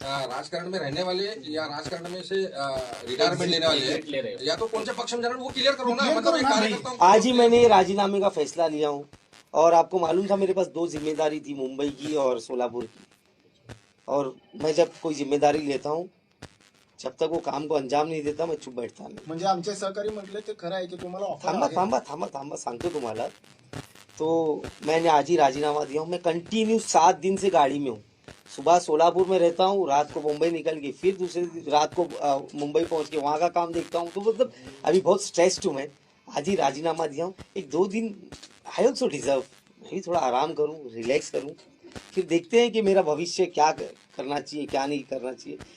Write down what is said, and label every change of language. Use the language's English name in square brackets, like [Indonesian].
[Hindi] राजकारण में रहने वाले या राजकारण में से रिटायरमेंट लेने वाले हैं, या तो कौन से पक्ष में जाना वो क्लियर करो ना। मतलब एक कार्यकर्ता आज ही मैंने ये राजीनामे का फैसला लिया हूँ, और आपको मालूम था मेरे पास 2 जिम्मेदारी थी, मुंबई की और सोलापुर की। और मैं जब कोई जिम्मेदारी लेता हूँ, जब तक वो काम को अंजाम नहीं देता, मैं चुप बैठता नहीं। [Marathi] म्हणजे आमचे सहकारी म्हटले ते खरं आहे की तुम्हाला ऑफर थांबा आहे? थांबा थांबा थांबा, सांगतो तुम्हाला। [Hindi] तो मैंने आज ही राजीनामा दिया हूँ। मैं कंटिन्यू 7 दिन से गाड़ी में हूँ। सुबह सोलापुर में रहता हूँ, रात को मुंबई निकल के फिर दूसरे रात को मुंबई पहुँच के वहाँ का काम देखता हूँ। तो मतलब अभी बहुत स्ट्रेस्ड हूँ मैं। आज ही राजीनामा दिया हूँ। 1-2 दिन [English] I also deserve, [Hindi] मैं भी थोड़ा आराम करूँ, रिलैक्स करूँ, फिर देखते हैं कि मेरा भविष्य क्या करना चाहिए, क्या नहीं करना चाहिए।